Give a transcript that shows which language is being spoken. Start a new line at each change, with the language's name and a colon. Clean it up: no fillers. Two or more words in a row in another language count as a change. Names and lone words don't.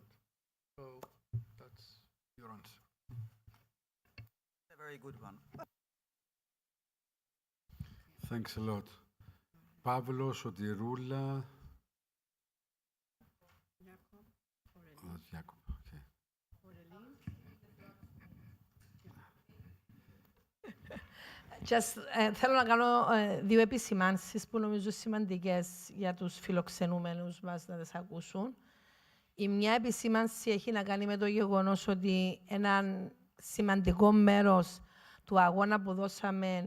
English: So that's your answer. A very good one. Thanks a lot. Pavlo, Sotirula. Jacob. Okay.
Greek: Θέλω να κάνω δύο επισημάνσεις που νομίζω σημαντικές για τους φιλοξενούμενους μας να τις ακούσουν. Η μια επισήμανση έχει να κάνει με το γεγονός ότι έναν σημαντικό μέρος του αγώνα που δώσαμε